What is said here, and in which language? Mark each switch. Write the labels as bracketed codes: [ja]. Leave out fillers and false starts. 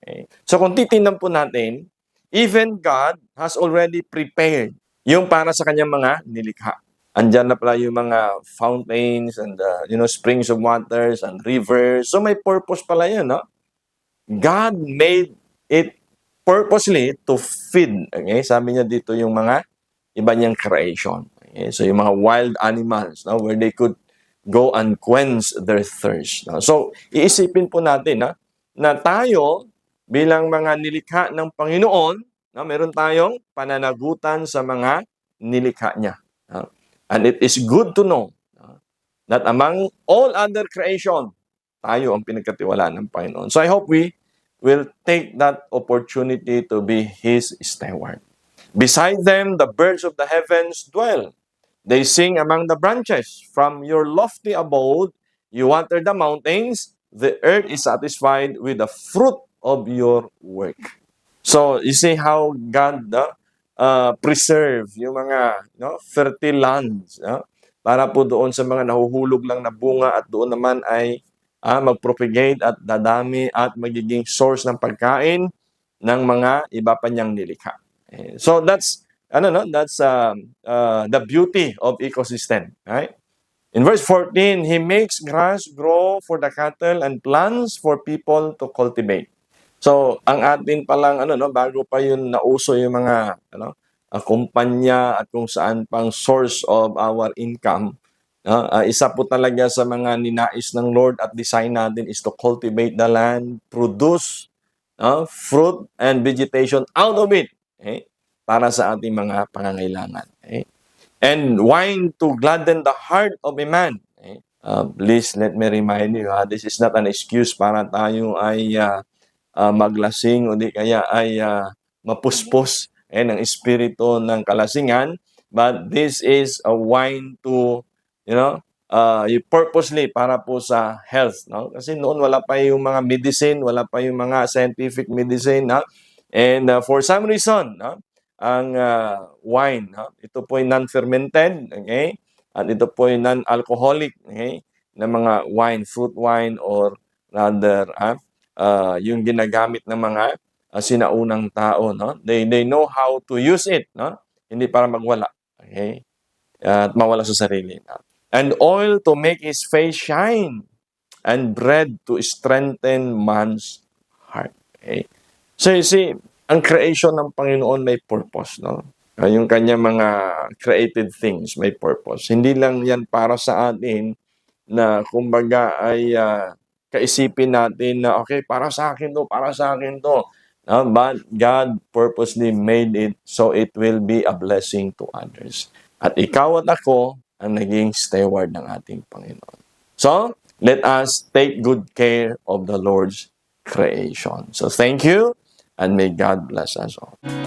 [tl] Okay? So kung titingnan po natin, [en] even God has already prepared [tl] yung para sa kanyang mga nilikha. Andyan na pala yung mga [en] fountains and springs of waters and rivers. [tl] So may purpose pala yun, no? [en] God made it purposely to feed. Okay? [tl] Sabi niya dito yung mga iba niyang creation. Okay? So yung mga wild animals, no? [en] Where they could go and quench their thirst. No? [tl] So iisipin po natin na tayo bilang mga nilikha ng Panginoon, no? Meron tayong pananagutan sa mga nilikha niya. [en] No? And it is good to know that among all other creation, [tl] tayo ang pinagkatiwalaan ng Panginoon. [en] So I hope we will take that opportunity to be His steward. Beside them, the birds of the heavens dwell. They sing among the branches. From your lofty abode, you water the mountains. The earth is satisfied with the fruit of your work. [tl] So, [en] you see how God preserve [tl] yung mga fertile lands para po doon sa mga nahuhulog lang na bunga at doon naman ay mag-propagate at dadami at magiging source ng pagkain ng mga iba pa niyang nilikha. [en] So that's the beauty of ecosystem, right? In verse 14, He makes grass grow for the cattle and plants for people to cultivate. [tl] So ang atin palang bago pa yun nauso yung mga kumpanya at kung saan pang [en] source of our income, [tl] isa po talaga sa mga ninais ng Lord at design natin [en] is to cultivate the land, produce fruit and vegetation out of it, okay? [tl] Para sa ating mga pangangailangan. [en] Okay? And wine to gladden the heart of a man. Okay? Please let me remind you, this is not an excuse [tl] para tayo ay maglasing o di kaya ay mapuspos ng espiritu ng kalasingan, [en] but this is a wine to you purposely [tl] para po sa [en] health, no? [tl] Kasi noon wala pa yung mga medicine, wala pa yung mga scientific medicine, [en] and for some reason, [tl] ang wine, ito po ay non-fermented, okay? At ito po ay non-alcoholic, okay? Na mga wine, fruit wine, or rather, yung ginagamit ng mga sinaunang tao, no? [en] They know how to use it, no? [tl] Hindi para magwala, [en] okay? [tl] At mawala sa sarili. [en] And oil to make his face shine, and bread to strengthen man's heart. [tl] Okay? [en] So you see, [tl] ang creation ng Panginoon may purpose, no? Yung kanyang mga created things may purpose. Hindi lang yan para sa atin na kumbaga ay kaisipin natin na okay, para sa akin to, para sa akin to. [en] But God purposely made it so it will be a blessing to others. [tl] At ikaw at ako ang naging steward ng ating Panginoon. [en] So, let us take good care of the Lord's creation. So, thank you, and may God bless us all.